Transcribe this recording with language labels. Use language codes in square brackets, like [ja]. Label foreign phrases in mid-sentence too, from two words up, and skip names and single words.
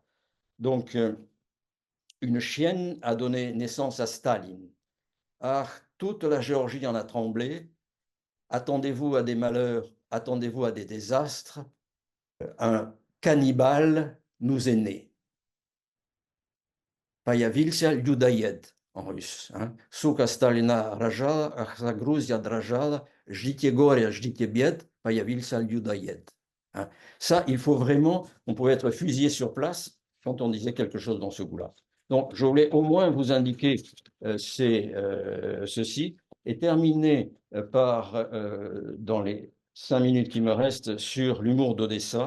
[fr] Donc, une chienne a donné naissance à Staline. Ah, toute la Géorgie en a tremblé. Attendez-vous à des malheurs, attendez-vous à des désastres. Un cannibale nous est né. [ru] Появился людоед [fr] en russe. Hein. [ru] Сука Сталина рожала, а вся Грузия дрожала. Ждите горя, ждите бед, появился людоед. [fr] Hein. Ça, il faut vraiment, on pouvait être fusillé sur place quand on disait quelque chose dans ce goût-là. Donc, je voulais au moins vous indiquer ceci et terminer par, dans les 5 minutes qui me restent, sur l'humour d'Odessa.